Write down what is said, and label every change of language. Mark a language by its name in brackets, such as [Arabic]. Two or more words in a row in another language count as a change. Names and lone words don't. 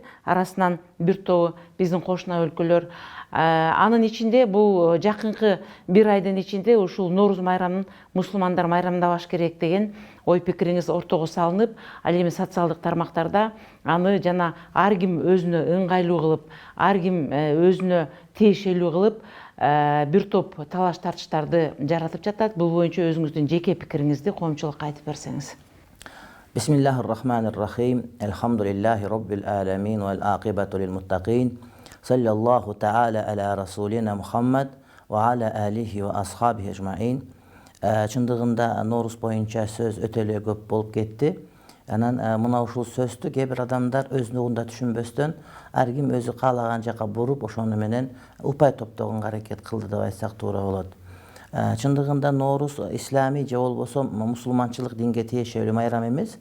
[Kyrgyz] Арасынан бир тобу биздин кошуна өлкөлөр. Анын ичинде бул жакынкы бир айдын ичинде ушул Норус майрамын мусулмандар майрамдабаш керек деген ой пикириңиз ортого салынып, ал эми социалдык тармактарда аны жана ар ким өзүнө ыңгайлуу кылып, ар ким өзүнө тиешелүү кылып бир топ талаш тартыштарды жаратып жатат. Бул боюнча өзүңүздүн жеке пикириңизди коомчулукка айтып берсеңиз. [Arabic] بسم الله الرحمن الرحيم. الحمد لله رب العالمين والعاقبة للمتقين. صلى الله تعالى على رسولنا محمد وعلى آله وأصحابه أجمعين. [Kyrgyz] Чындыгында Норус боюнча сөз өтө эле көп болуп кетти. Анан мына ушул сөздү кээ бир адамдар өзүнүн угунда түшүнбөстөн ар ким өзү каалаган жака буруп, ошону менен упай топтогонго аракет кылды деп айтсак туура болот. Чындыгында Норус ислами же болбосо мусулманчылык динге тиешелүү майрам эмес.